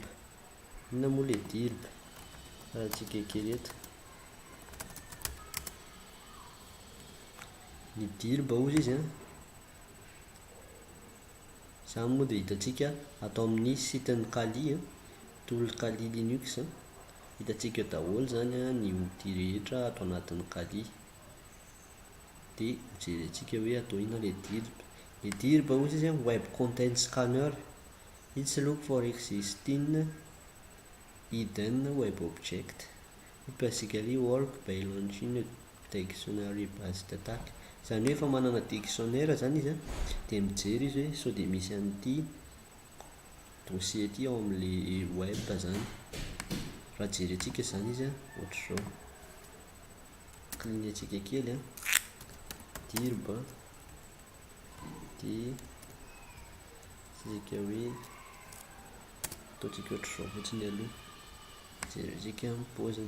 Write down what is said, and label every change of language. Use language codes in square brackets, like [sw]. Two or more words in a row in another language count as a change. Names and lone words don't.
[mg] Inona moa le DIRB raha tsika kely eto, ny DIRB ozy izy zany moa de hitantsika atao amin'ny site ny Kali tool Kali Linux hitantsika daholo zany ny outil rehetra atao anatin'ny Kali. dia jerentsika hoe atao ina le dirb. Le dirb ozy izy [en] web content scanner. It's look for existing hidden web object. It basically work by launching a dictionary based attack. [mg] Zany hoe efa manana dictionnaire zany izy dia mijery izy hoe sao dia misy an'ity dossier ty ao amin'le web zany. Raha jerentsika zany izy ohatr'izao clignetsika kely dirb dia tsika hoe ataotsika ohatr'izao fotsiny aloha jerentsika pauziny.